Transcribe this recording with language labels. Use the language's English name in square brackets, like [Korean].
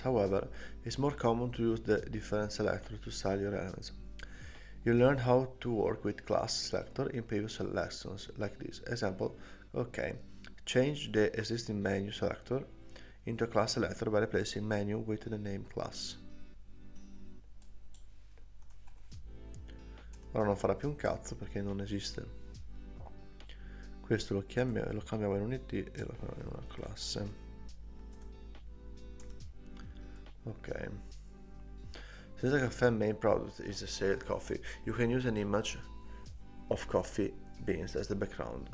[English] However, it's more common to use the different selector to style your elements. You learned how to work with class selector in previous lessons like this. Example, okay, change the existing menu selector into a class selector by replacing menu with the name class. [Italian] Ora non farà più un cazzo perché non esiste. Questo lo cambiamo in un id e lo cambiamo in una classe. Ok. [English] Since the cafe main product is a saled coffee, you can use an image of coffee beans as the background.